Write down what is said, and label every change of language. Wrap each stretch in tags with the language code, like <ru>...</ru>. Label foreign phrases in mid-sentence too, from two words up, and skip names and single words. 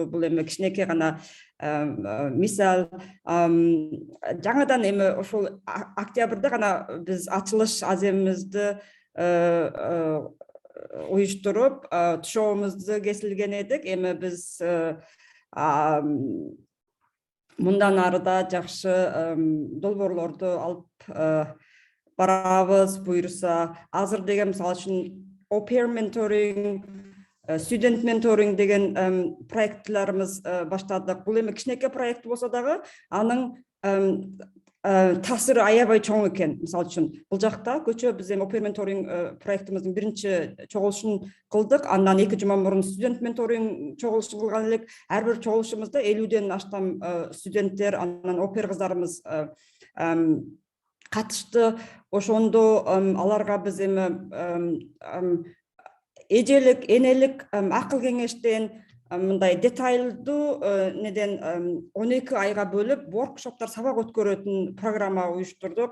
<ky>Бул кичинекей гана мисал. Жаңадан ошол октябрда гана биз ачылыш аземибизди уюштуруп, тушообузду кесилген эдик. Биз мындан ары да жакшы долбоорлорду алып барабыз буюрса. Азыр деген мисалы үчүн</ky> <en>au-pair mentoring, student mentoring</en> <ky>деген проектларыбыз баштадык. Бул кичинекей проект болсо дагы анын таасиры аябай чоң экен. Мисалы үчүн бул жакта көчө биз</ky> <en>au-pair mentoring</en> <ky>проектибиздин биринчи чогулушун кылдык. Андан 2 жума мурун</ky> <en>student mentoring</en> <ky>чогулушун кылган элек. Ар бир чогулушубузда 50ден аштам студенттер, анан au-pair кыздарыбыз катышты. Ошондо аларга биз эжелик, энелик акыл кеңештен, мындай детайлдуу неден 12 айга бөлүп воркшоптор, сабак өткөрөтүн программа уюштурдук.</ky>